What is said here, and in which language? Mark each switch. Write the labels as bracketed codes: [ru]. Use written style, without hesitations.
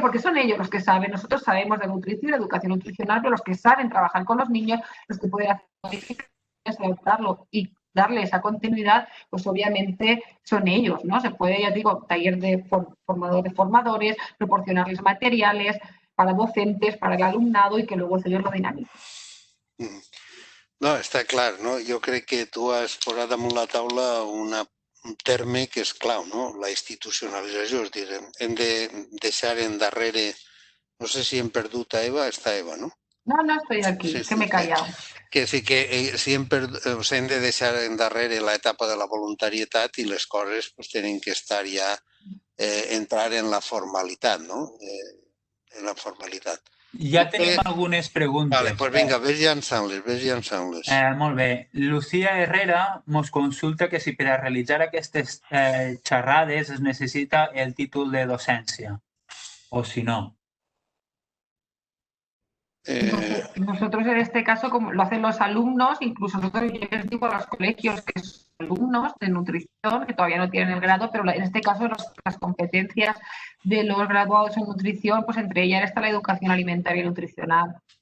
[es] Porque son ellos los que saben. Nosotros sabemos de nutrición, de educación nutricional, pero los que saben trabajar con los niños, los que pueden hacer modificaciones, adaptarlo y darle esa continuidad, pues obviamente son ellos, ¿no? Se puede, ya digo, taller de formadores, proporcionarles materiales para docentes, para el alumnado y que luego ellos lo dinamicen. [ca] No, està clar, no? Jo crec que tu has posat damunt la taula un terme que és clau, no? La institucionalització, és dir, hem de deixar endarrere, no sé si hem perdut a Eva, està Eva, no? [es] No, estoy aquí, sí, que me he callado. [ca] Que sí que hem de deixar endarrere l'etapa de la voluntarietat i les coses pues, tenen que estar ja, entrar en la formalitat, no? En la formalitat. Ja tenim algunes preguntes. Vale, pues vinga, ves llançant-les. Molt bé. Lucía Herrera mos consulta que si per a realitzar aquestes xerrades es necessita el títol de docència, o si no. [es] Nosotros en este caso, como lo hacen los alumnos, incluso nosotros yo les digo a los colegios que son alumnos de nutrición, que todavía no tienen el grado, pero en este caso las competencias de los graduados en nutrición, pues entre ellas está la educación alimentaria y nutricional.